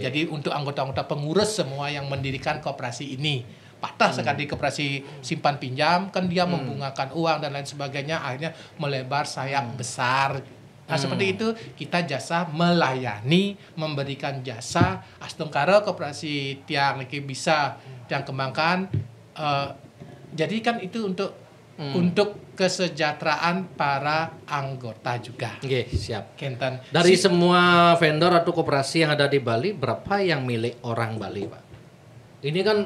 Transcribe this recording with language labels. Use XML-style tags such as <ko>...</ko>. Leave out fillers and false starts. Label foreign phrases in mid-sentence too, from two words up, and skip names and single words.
<id>Oke. Jadi untuk anggota-anggota pengurus semua yang mendirikan koperasi ini. Patah sekali koperasi simpan pinjam kan dia membungakan uang dan lain sebagainya, akhirnya melebar sayap besar. Nah seperti itu kita jasa melayani, memberikan jasa astungkara koperasi</id> <ban>tiang niki</ban> <id>bisa tiang kembangkan. Jadi kan itu untuk kesejahteraan para anggota juga. Oke, siap. Kenten. Dari semua vendor atau koperasi yang ada di Bali, berapa yang milik orang Bali, Pak? Ini kan</id>